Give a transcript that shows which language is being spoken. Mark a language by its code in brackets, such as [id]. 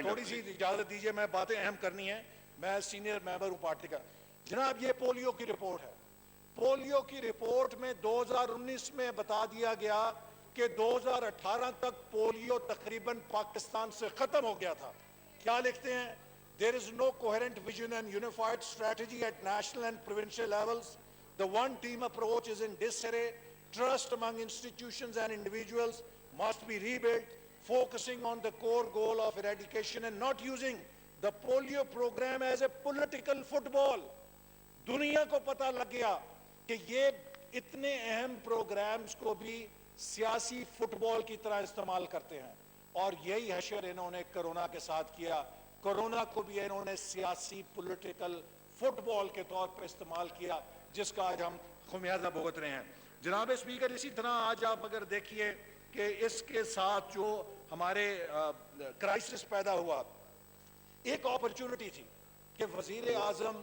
[ur] تھوڑی سی اجازت دیجئے، میں باتیں اہم کرنی ہیں، میں سینئر ممبر ہوں پارٹی کا۔ جناب یہ پولیو کی رپورٹ ہے۔ پولیو کی رپورٹ میں 2019 میں بتا دیا گیا کہ 2018 تک پولیو تقریباً پاکستان سے ختم ہو گیا تھا۔ کیا لکھتے ہیں؟ [en] There is no coherent vision and unified strategy at national and provincial levels. The one-team approach is in disarray. Trust among institutions and individuals must be rebuilt, focusing on the core goal of eradication and not using the polio program as a political football. [ur] دنیا کو پتہ لگ گیا کہ یہ اتنے اہم programmes کو بھی سیاسی فٹ بال کی طرح استعمال کرتے ہیں، اور یہی حشر انہوں نے کرونا کے ساتھ کیا۔ کرونا کو بھی انہوں نے سیاسی پولیٹیکل فٹ بال کے طور پر استعمال کیا، جس کا آج ہم خمیازہ بھگت رہے ہیں۔ جناب اسپیکر، اسی طرح آج آپ اگر دیکھیے کہ اس کے ساتھ جو ہمارے کرائسس پیدا ہوا، ایک اپرچونٹی تھی کہ وزیر اعظم